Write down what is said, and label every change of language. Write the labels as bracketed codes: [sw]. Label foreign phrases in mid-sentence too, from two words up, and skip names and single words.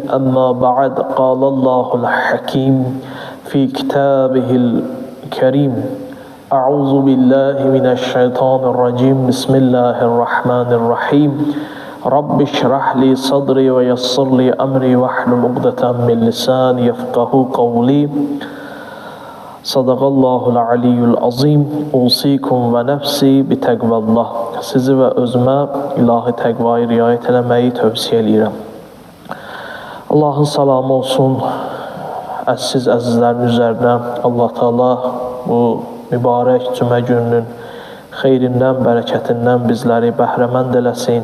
[ar] أما بعد قال الله الحكيم في كتابه الكريم أعوذ بالله من الشيطان الرجيم بسم الله الرحمن الرحيم رب اشرح لي صدري ويسر لي أمري واحلل عقدة من لساني يفقهوا قولي صدق الله العلي العظيم أوصيكم ونفسي بتقوى الله. [az] Sizi və özümə ilahi təqvaya riayət eləməyi tövsiyə edirəm. Allahın salamı olsun əziz əzizlərin üzərinə. Allah Teala bu mübarək cümə gününün xeyrindən, bərəkətindən bizləri bəhrəmənd eləsin.